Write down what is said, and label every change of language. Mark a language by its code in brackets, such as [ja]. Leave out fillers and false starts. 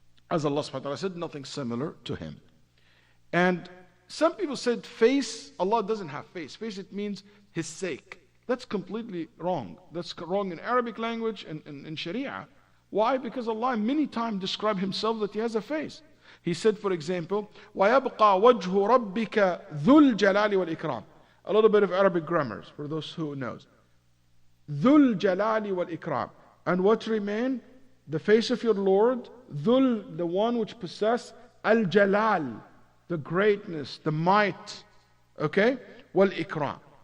[en] As Allah subhanahu wa ta'ala said, nothing similar to Him. And some people said face, Allah doesn't have face. Face, it means His sake. That's completely wrong. That's wrong in Arabic language and in Sharia. Why? Because Allah many times described Himself that He has a face. He said, for example, [ar] وَيَبْقَى وَجْهُ رَبِّكَ ذُو الْجَلَالِ وَالْإِكْرَامِ. [en] A little bit of Arabic grammars for those who knows. [ar] ذُو الْجَلَالِ وَالْإِكْرَامِ. [en] And what remain? The face of your Lord, Dhul, the one which possess Al-Jalal, the greatness, the might, okay? Wal-Ikram.